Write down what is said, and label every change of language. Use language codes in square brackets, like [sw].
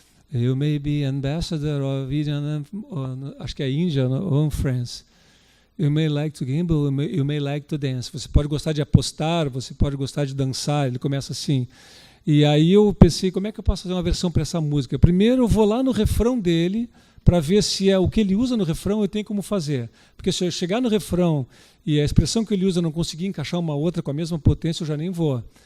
[en] You may be ambassador of Indian, [pt] acho que é Índia [en] ou France. You may like to gamble, you may like to dance. [pt] Você pode gostar de apostar, você pode gostar de dançar. Ele começa assim. E aí eu pensei, como é que eu posso fazer uma versão para essa música? Primeiro eu vou lá no refrão dele, para ver se é o que ele usa no refrão, eu tenho como fazer. Porque se eu chegar no refrão e a expressão que ele usa não conseguir encaixar uma outra com a mesma potência, eu já nem vou.